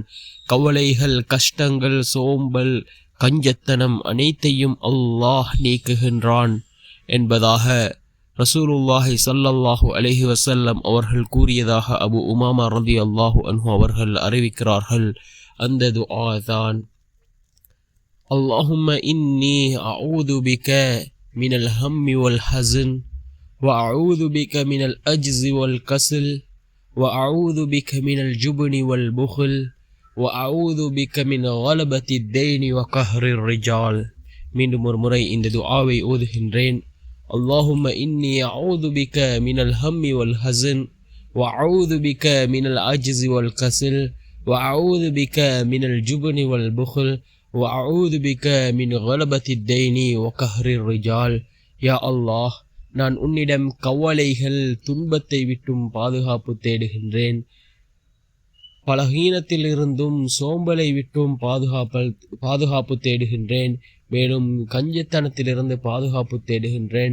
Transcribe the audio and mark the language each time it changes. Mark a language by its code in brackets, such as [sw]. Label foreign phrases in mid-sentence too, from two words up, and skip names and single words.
[ta] கவலைகள், கஷ்டங்கள், சோம்பல், கஞ்சத்தனம் அனைத்தையும் அல்லாஹ் நீக்குகின்றான் என்பதாக [ar] رسول الله صلى الله عليه وسلم [ta] அவர்கள் கூறியதாக அபு உமாமா [ar] رضي الله عنه [ta] அவர்கள் அறிவிக்கிறார்கள். அந்த துஆ தான், [ar] اللهم إني أعوذ بك من الهم والحزن وأعوذ بك من الأجز والكسل وأعوذ بك من الجبن والبخل وأعوذ بك من غلبة الدين وقهر الرجال. [ta] மீண்டும் ஒரு முறை இந்த துஆவை ஓதுகின்றேன். [ar] اللهم إني أعوذ بك من الهم والحزن وأعوذ بك من العجز والكسل وأعوذ بك من الجبن والبخل وأعوذ بك من غلبة الدين وقهر الرجال. يا الله, [ta] நான் உன்னிடம் கவலைகள், துன்பத்தை விட்டும் பாதுகாப்பு தேடுகின்றேன். பலகீனத்திலிருந்தும் சோம்பலை விட்டும் பாதுகாப்பு தேடுகின்றேன். மேலும் கஞ்சத்தனத்திலிருந்து பாதுகாப்பு தேடுகின்றேன்.